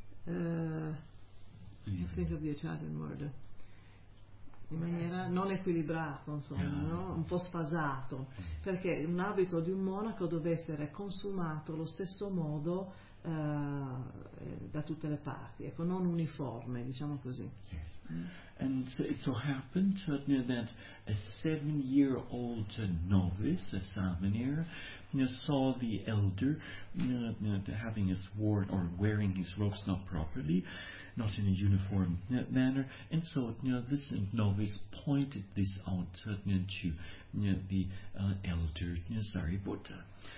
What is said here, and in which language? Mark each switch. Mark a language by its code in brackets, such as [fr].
[en] I think of the Italian word. [it] In maniera non equilibrato, insomma, no? Un po' sfasato, perché un abito di un monaco deve essere consumato lo stesso modo da tutte le parti, ecco, non uniforme, diciamo così. [en] And so it so happened that a 7-year-old novice, a Samaner, saw the elder having his worn or wearing his robes not properly, not in a uniform manner, and so this novice pointed this out to the elder Sariputta.